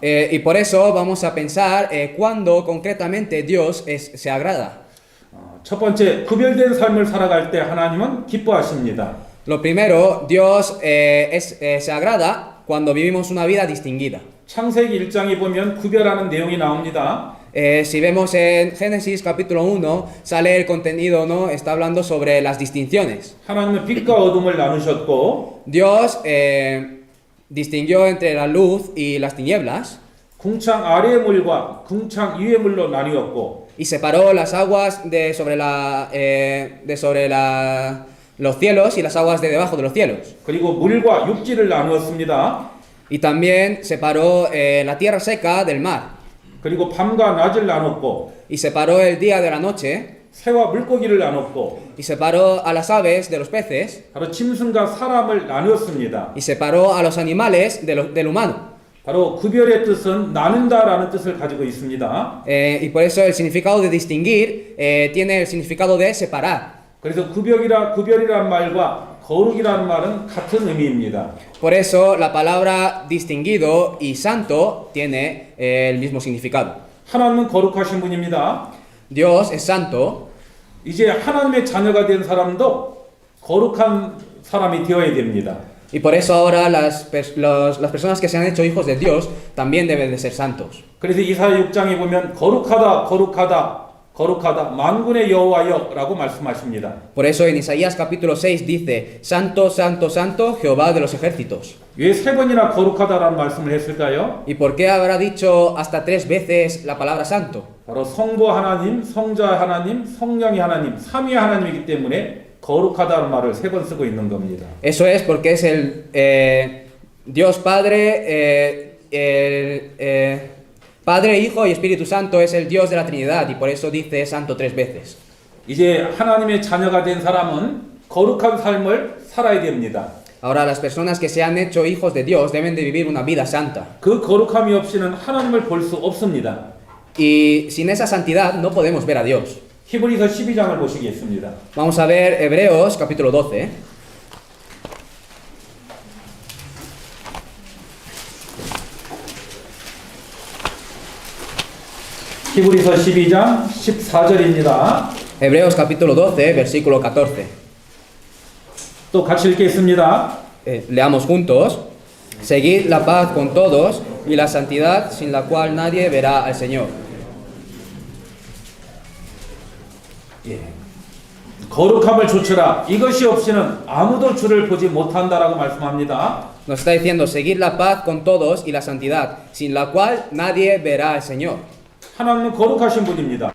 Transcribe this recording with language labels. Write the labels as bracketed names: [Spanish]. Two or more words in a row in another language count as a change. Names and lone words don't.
[Spanish] Y por eso vamos a pensar cuándo concretamente Dios se agrada. [Korean] 첫 번째, 구별된 삶을 살아갈 때 하나님은 기뻐하십니다. [Spanish] Lo primero, Dios se agrada cuando vivimos una vida distinguida. [Korean] 창세기 1장에 보면 구별하는 내용이 나옵니다. [Spanish] Si vemos en Génesis capítulo 1, sale el contenido, ¿no? Está hablando sobre las distinciones. [Korean] 하나님은 빛과 어둠을 나누셨고 [Spanish] Dios distinguió entre la luz y las tinieblas [Korean] 궁창 아래의 물과 궁창 위의 물로 나뉘었고 [Spanish] y separó las aguas los cielos y las aguas de debajo de los cielos. [Korean] 그리고 물과 육지를 나누었습니다. [Spanish] Y también separó la tierra seca del mar. [Korean] 그리고 밤과 낮을 나눴고 [Spanish] Y separó el día de la noche. [Korean] 새와 물고기를 나눴고 [Spanish] Y separó a las aves de los peces. [Korean] 바로 짐승과 사람을 나누었습니다. [Spanish] Y separó a los animales del humano. [Korean] 바로 구별의 뜻은 나눈다라는 뜻을 가지고 있습니다. [Spanish] Y por eso el significado de distinguir tiene el significado de separar. [Korean] 그래서 구별이란 말과 거룩이란 말은 같은 의미입니다. [Spanish] Por eso la palabra distinguido y santo tiene el mismo significado. [Korean] 하나님은 거룩하신 분입니다. [Spanish] Dios es santo. [Korean] 이제 하나님의 자녀가 된 사람도 거룩한 사람이 되어야 됩니다. [Spanish] Y por eso ahora las personas que se han hecho hijos de Dios también deben de ser santos. [Korean] 그래서 이사야 6장에 보면 거룩하다 거룩하다 거룩하다 만군의 여호와여라고 말씀하십니다. [Spanish] Por eso en Isaías capítulo 6 dice, Santo, santo, santo, Jehová de los ejércitos. [Korean] 왜 세 번이나 거룩하다라는 말씀을 했을까요? [Spanish] ¿Y por qué habrá dicho hasta 3 veces la palabra santo? [Korean] 바로 성부 하나님, 성자 하나님, 성령이 하나님, 삼위 하나님이기 때문에 거룩하다는 말을 3번 쓰고 있는 겁니다. [Spanish] Eso es porque es el Dios Padre, Padre, Hijo y Espíritu Santo es el Dios de la Trinidad y por eso dice santo 3 veces. [Korean] 이제 하나님의 자녀가 된 사람은 거룩한 삶을 살아야 됩니다. [Spanish] Ahora las personas que se han hecho hijos de Dios deben de vivir una vida santa. [Korean] 그 거룩함이 없이는 하나님을 볼 수 없습니다. [Spanish] Y sin esa santidad no podemos ver a Dios. [Korean] 히브리서 12장을 보시겠습니다. [Spanish] Vamos a ver Hebreos capítulo 12. [Korean] 히브리서 12장 14절입니다. [Spanish] Hebreos capítulo 12, versículo 14. [Korean] 또 같이 읽겠습니다. [Spanish] Leamos juntos. Seguid la paz con todos y la santidad sin la cual nadie verá al Señor. [Korean] 거룩함을 좇으라. 이것이 없이는 아무도 주를 보지 못한다라고 말씀합니다. [Spanish] Nos está diciendo, seguid la paz con todos y la santidad, sin la cual nadie verá al Señor. [Korean] 하나님은 거룩하신 분입니다.